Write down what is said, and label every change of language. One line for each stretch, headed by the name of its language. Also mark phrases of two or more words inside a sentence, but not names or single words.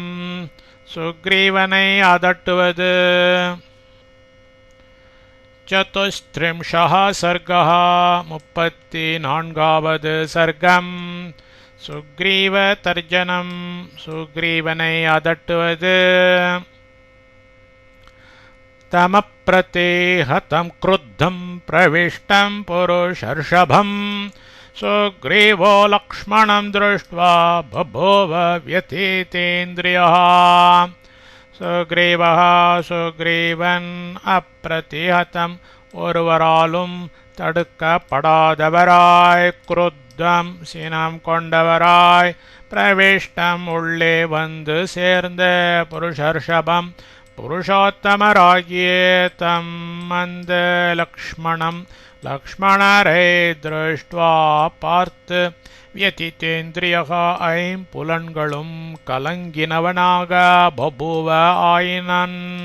Tamil: சுக்ரீவனை அதட்டுவது.
Sanskrit: சதுஸ்திரிம்ஷः சர்கः
Tamil: 34வது சர்க்கம்.
Sanskrit: சுக்ரீவ தர்ஜனம்.
Tamil: சுக்ரீவனை அதட்டுவது.
Sanskrit: तमप्रतिहतं क्रुद्धं प्रविष्टं पुरुषर्षभं सुग्रीवो लक्ष्मणं दृष्ट्वा बभूव व्यथितेन्द्रियः.
Tamil: சுக்ரீவः சுக்ரீவன் அப்பிரதிஹதம் ஒருவராலும் தடுக்கப்படாதவராய், குருத்தம் சினம் கொண்டவராய், பிரவிஷ்டம் உள்ளே வந்து சேர்ந்த புருஷர்ஷபம் புருஷோத்தமராகிய தம் அந்த லக்ஷ்மணம் லக்ஷ்மணரை திருஷ்டுவா பார்த்து, வியதிதேந்திரியக ஐம்புலன்களும் கலங்கினவனாக பபூவ ஆயினன்.